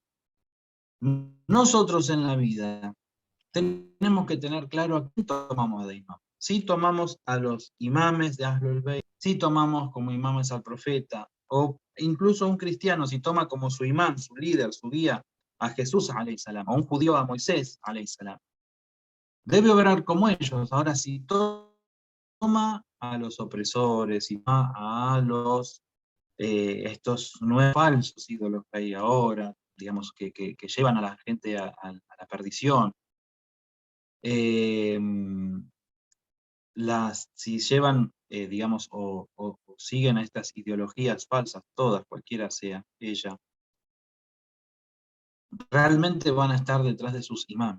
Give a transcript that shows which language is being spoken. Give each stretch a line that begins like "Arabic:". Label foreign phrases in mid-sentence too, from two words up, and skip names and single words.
Spanish: Nosotros en la vida tenemos que tener claro a quién tomamos de imam. Si tomamos a los imames de
Arabic: أهل البيت,
Spanish: si tomamos como imames al profeta, o incluso un cristiano, si toma como su imam, su líder, su guía, a Jesús,
Arabic: عليه السلام,
Spanish: a un judío, a Moisés,
Arabic: عليه السلام,
Spanish: debe obrar como ellos. Ahora, si toma a los opresores, y a los estos nuevos falsos ídolos que hay ahora, digamos, que llevan a la gente a la perdición, si llevan, digamos, o siguen a estas ideologías falsas, todas, cualquiera sea ella, realmente van a estar detrás de sus imames.